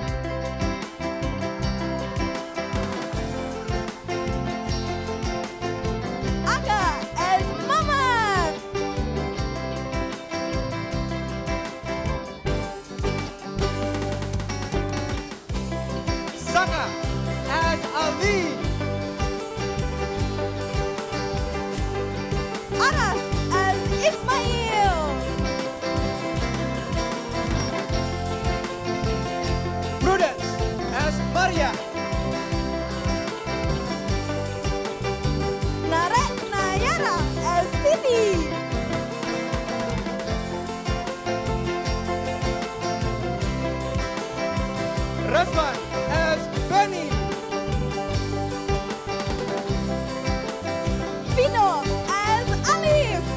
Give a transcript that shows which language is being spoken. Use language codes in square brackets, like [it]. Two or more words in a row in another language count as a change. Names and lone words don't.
[en] Aga as Mamat. Saka as Ali. Aras as Ismail. Prudence as Maria. Narek Nayara as Siti. Rasman as Benny. Vino as Alif.